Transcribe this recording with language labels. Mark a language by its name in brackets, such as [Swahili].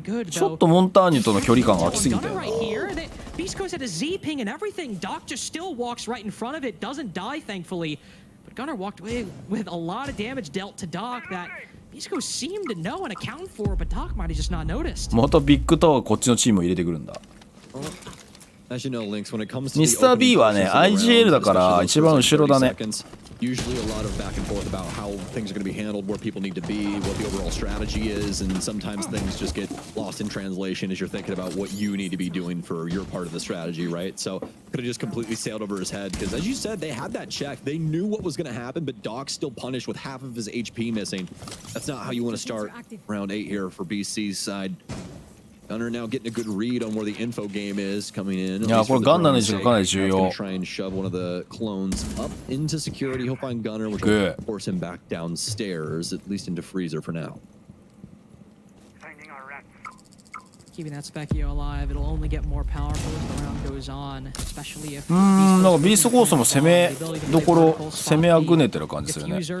[Japanese] ちょっとモンターニュとの距離感が空きすぎたよな。 [English] beastcoast had a Z ping and everything. Doc just still walks right in front of it, doesn't die thankfully. But Gunner walked away with a lot of damage dealt to Doc that beastcoast seemed to know and account for, but Doc might have just not noticed. [Japanese] またビッグタワーこっちのチームを入れてくるんだ。ミスター B はね IGL だから一番後ろだね。 [English] Usually a lot of back and forth about how things are going to be handled, where people need to be, what the overall strategy is, and sometimes things just get lost in translation as you're thinking about what you need to be doing for your part of the strategy, right? So could have just completely sailed over his head because, as you said, they had that check. They knew what was going to happen, but Doc's still punished with half of his HP missing. That's not how you want to start round 8 here for BC's side. Gunner now getting a good read on where the info game is coming in. [Japanese] いやこれガンナーの位置がかなり重要。 [English] Try and shove one of the clones up into security. He'll find Gunner, which will force him back downstairs, at least into freezer for now. Keeping that Specchio alive, it'll only get more powerful as the round goes on, especially if [Japanese] なんかビーストコーストも攻めどころ攻めあぐねてる感じするね。